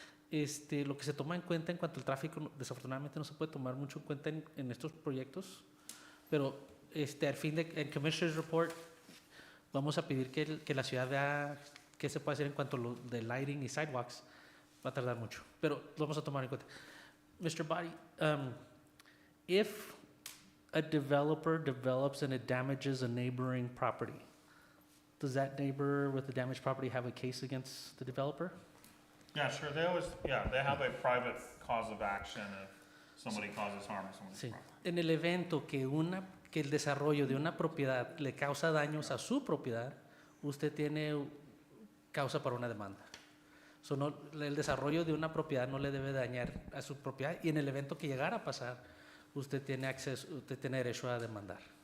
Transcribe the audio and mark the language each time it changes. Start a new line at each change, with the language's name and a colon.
Spanish: Lo que se toma en cuenta en cuanto al tráfico, desafortunadamente no se puede tomar mucho en cuenta en estos proyectos, pero al fin del Commissioner's Report vamos a pedir que la ciudad vea qué se puede hacer en cuanto a lo de lighting y sidewalks. Va a tardar mucho, pero lo vamos a tomar en cuenta.
English: Mr. Body, if a developer develops and it damages a neighboring property, does that neighbor with the damaged property have a case against the developer? Yeah, sure, they have a private cause of action if somebody causes harm to somebody's
Spanish: Sí.
English: property.
Spanish: En el evento que el desarrollo de una propiedad le causa daños a su propiedad, usted tiene causa para una demanda. El desarrollo de una propiedad no le debe dañar a su propiedad y en el evento que llegara a pasar, usted tiene derecho a demandar.